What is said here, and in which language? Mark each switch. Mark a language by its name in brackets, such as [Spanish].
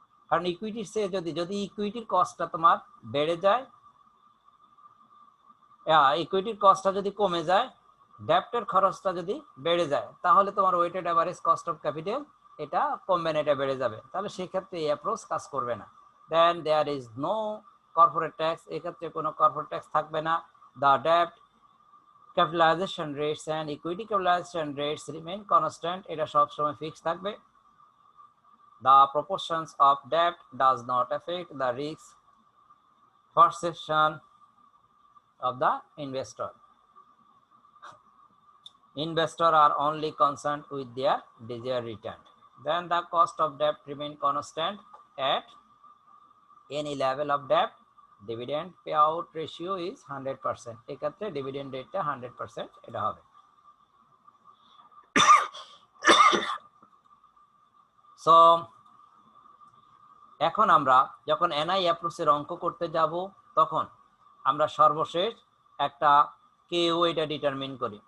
[Bangla] কারণ ইকুইটির চেয়ে যদি ইকুইটির কস্টটা তোমার বেড়ে যায়, ইকুইটির কস্টটা যদি কমে যায়, ডেপ্টের খরচটা যদি বেড়ে যায়, তাহলে তোমার weighted average cost of capital এটা কমবে না, এটা বেড়ে যাবে। তাহলে সেক্ষেত্রে এই অ্যাপ্রোচ কাজ করবে না। [English] then there is no corporate tax, [Bangla] এক্ষেত্রে কোনো কর্পোরেট ট্যাক্স থাকবে না। [English] the ডেপ্ট capitalisation rates and equity capitalisation rates remain constant, [Bangla] এটা সবসময় ফিক্স থাকবে। [English] The proportions of debt does not affect the risk perception of the investor. Investors are only concerned with their desired return. Then the cost of debt remain constant at any level of debt. Dividend payout ratio is 100%. [Bangla] এক্ষেত্রে dividend rate 100% এটা হবে। So এখন আমরা যখন NI অ্যাপ্রোচের অঙ্ক করতে যাব তখন আমরা সর্বশেষ একটা কেও এটা ডিটারমিন করি।